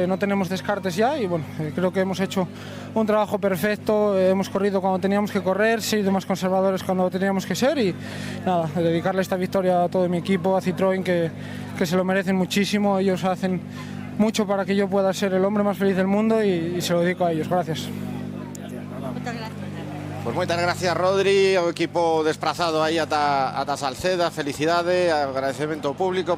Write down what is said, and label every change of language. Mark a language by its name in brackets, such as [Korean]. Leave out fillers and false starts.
[Spanish] No tenemos descartes ya, y bueno, creo que hemos hecho un trabajo perfecto. Hemos corrido cuando teníamos que correr, sido más conservadores cuando teníamos que ser, y nada, dedicarle esta victoria a todo mi equipo, a Citroën, que se lo merecen muchísimo. Ellos hacen mucho para que yo pueda ser el hombre más feliz del mundo, y se lo dedico a ellos. Gracias. Muchas gracias. [Galician] Pois moitas gracias, Rodri, ao equipo desplazado aí ata Salceda. Felicidade, agradecemento ao público.